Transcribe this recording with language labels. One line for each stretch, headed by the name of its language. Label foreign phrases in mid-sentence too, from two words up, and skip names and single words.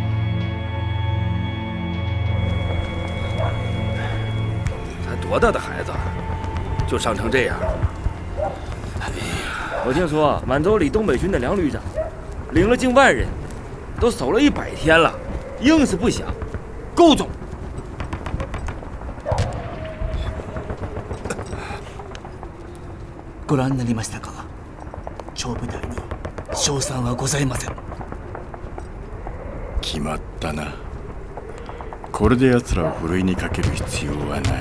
Chinese: 才多大的孩子，就伤成这样？我听说满洲里东北军的梁旅长领了近万人，都守了100天了，硬是不降，够重。
Japanese: ご覧になりましたか？超部隊に勝算はございません。決まったな。これで奴らをふるいにかける必要はない。